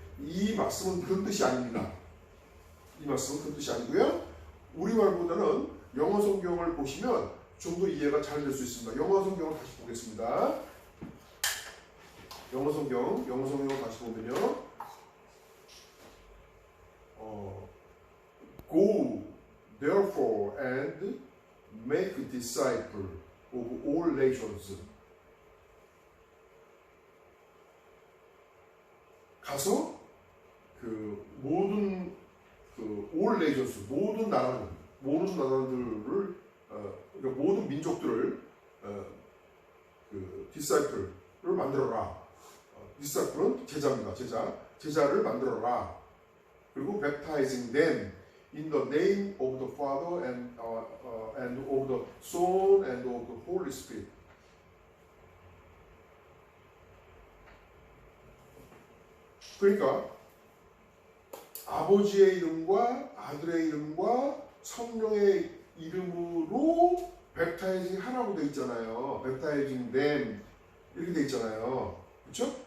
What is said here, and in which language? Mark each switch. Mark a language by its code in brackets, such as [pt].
[ko] 이 말씀은 그런 뜻이 아닙니다. 이 말씀은 그런 뜻이 아니고요. 우리말보다는 영어 성경을 보시면 좀 더 이해가 잘 될 수 있습니다. 영어 성경을 다시 보겠습니다. 영어 성경을 다시 보면요. [en] Go therefore and make disciples of all nations. [ko] 가서 그 모든 [en] all nations, [ko] 모든 나라들을 그러니까 모든 민족들을 그 disciple를 만들어라. disciple는 제자입니다. 제자를 만들어라. 그리고 [en] baptizing them in the name of the Father and of the Son and of the Holy Spirit. [ko] 그러니까 아버지의 이름과 아들의 이름과 성령의 이름으로 baptizing 하라고 되어 있잖아요. baptizing them 이렇게 되어 있잖아요. 그렇죠?